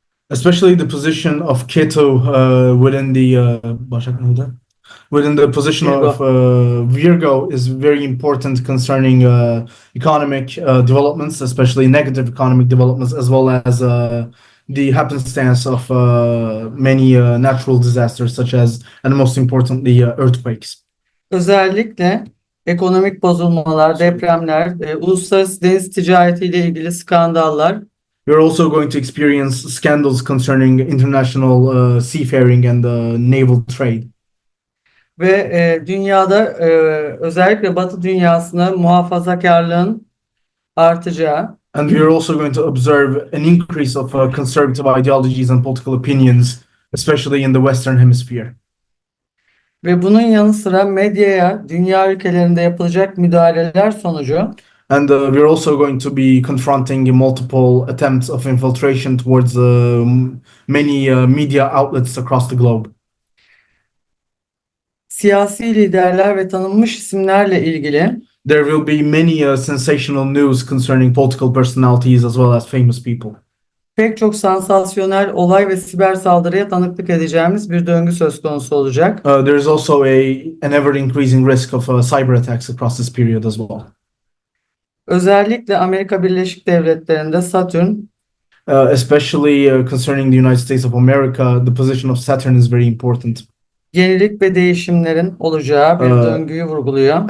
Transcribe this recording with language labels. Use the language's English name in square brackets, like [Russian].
[English] Especially the position of Ketu within the Başak [Turkish] neydi? [English] Within the position of Virgo is very important concerning economic developments, especially negative economic developments, as well as the happenstance of many natural disasters, such as, and most importantly, earthquakes. [Turkish] özellikle ekonomik bozulmalar, depremler, uluslararası deniz ticaretiyle ilgili skandallar, [English] We are also going to experience scandals concerning international seafaring and naval trade. [Turkish] ve dünyada özellikle Batı dünyasına muhafazakarlığın artacağı, [English] And we are also going to observe an increase of conservative ideologies and political opinions, especially in the Western Hemisphere. [Turkish] ve bunun yanı sıra medyaya dünya ülkelerinde yapılacak müdahaleler sonucu [English] And we are also going to be confronting multiple attempts of infiltration towards many media outlets across the globe. [Turkish] siyasi liderler ve tanınmış isimlerle ilgili [English] There will be many sensational news concerning political personalities as well as famous people. [Turkish] pek çok sansasyonel olay ve siber saldırıya tanıklık edeceğimiz bir döngü söz konusu olacak. [English] There is also an ever increasing risk of cyber attacks across this period as well. [Turkish] Özellikle Amerika Birleşik Devletleri'nde Satürn, [English] Especially concerning the United States of America, the position of Saturn is very important, [Turkish] yenilik ve değişimlerin olacağı bir döngüyü vurguluyor.